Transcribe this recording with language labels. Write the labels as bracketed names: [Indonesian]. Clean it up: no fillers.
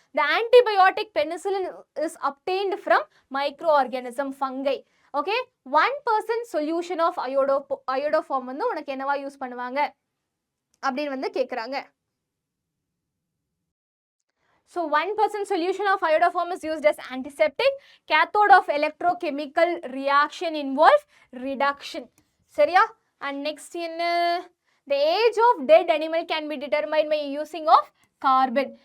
[English] The antibiotic penicillin is obtained from microorganism fungi. [Tamil] Okay, [English] 1% solution of iodoform [Tamil] வந்து உனக்கு என்னவா use பண்ணுவாங்க அப்படின்னு வந்து கேட்குறாங்க. [English] So 1% solution of iodoform is used as antiseptic. Cathode of electrochemical reaction involve reduction. சரியா? And next என்ன? The age of dead animal can be determined by using of carbon.